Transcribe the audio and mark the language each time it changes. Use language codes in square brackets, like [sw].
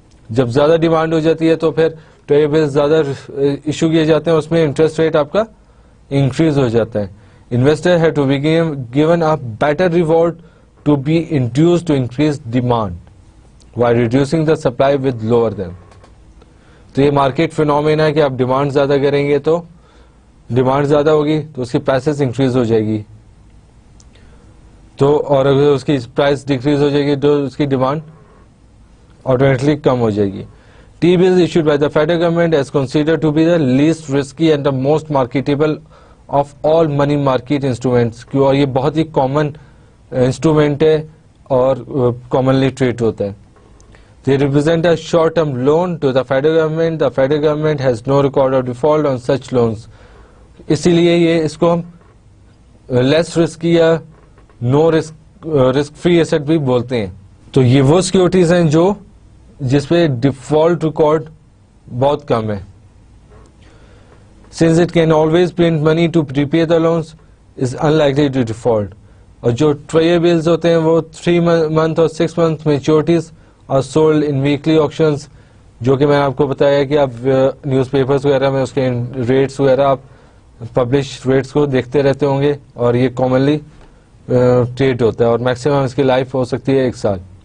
[ur] جب زیادہ ڈیمانڈ ہو جاتی ہے تو پھر ٹریجری بلز زیادہ ایشو کیے جاتے ہیں, اس میں انٹرسٹ ریٹ آپ کا انکریز ہو جاتا ہے. [en] Investor have to be given a better reward to be induced to increase demand while reducing the supply with lower them. [ur] تو یہ مارکیٹ فینومینا ہے کہ آپ ڈیمانڈ زیادہ کریں گے تو ڈیمانڈ زیادہ ہوگی تو اس کی پرائسز انکریز ہو جائے گی, تو اور اگر اس کی پرائس ڈیکریز ہو جائے گی تو اس کی ڈیمانڈ آٹومیٹکلی کم ہو جائے گی. [en] T bills issued by the federal government is considered to be the least risky and the most marketable of all money market instruments. [ur] اور یہ بہت ہی کامن انسٹرومینٹ ہے اور کامنلی ٹریڈ ہوتا ہے. [en] They represent a short-term loan to the federal government. The federal government has no record of default on such loans. [ur] اسی لیے یہ اس کو ہم لیس رسکی یا نو رسک فری ایسٹ بھی بولتے ہیں. تو یہ وہ سیکورٹیز ہیں جو جس پہ ڈیفالٹ ریکارڈ بہت کم ہے. [en] Since it can always print money to prepay the loans, is unlikely to default. [ur] اور جو ٹریجری بلز ہوتے ہیں وہ 3 month اور 6 month میچورٹیز اور [en] sold in weekly auctions, [ur] جو کہ میں نے آپ کو بتایا کہ آپ نیوز پیپرز وغیرہ میں اس کے ریٹس وغیرہ آپ پبلش ریٹس کو دیکھتے رہتے ہوں گے, اور یہ کامنلی ٹریڈ ہوتا ہے اور میکسیمم اس کی لائف ہو سکتی ہے 1 سال.